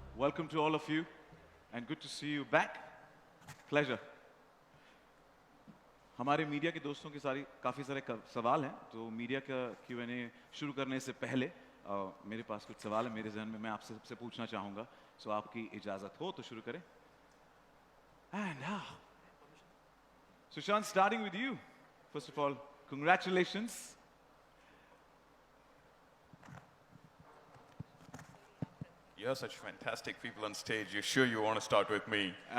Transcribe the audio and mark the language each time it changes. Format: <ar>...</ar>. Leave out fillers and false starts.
<en>Welcome to all of you, and good to see you back. Pleasure.</en> <hi>हमारे media के दोस्तों के काफ़ी सारे सवाल हैं, तो मीडिया का Q&A शुरू करने से पहले मेरे पास कुछ सवाल है मेरे जहन में, मैं आपसे सबसे पूछना चाहूँगा, सो आपकी इजाज़त हो तो शुरू करें.</hi> <en>And now, Sushant, starting with you. First of all, congratulations. You have such fantastic people on stage. You're sure you want to start with me?</en>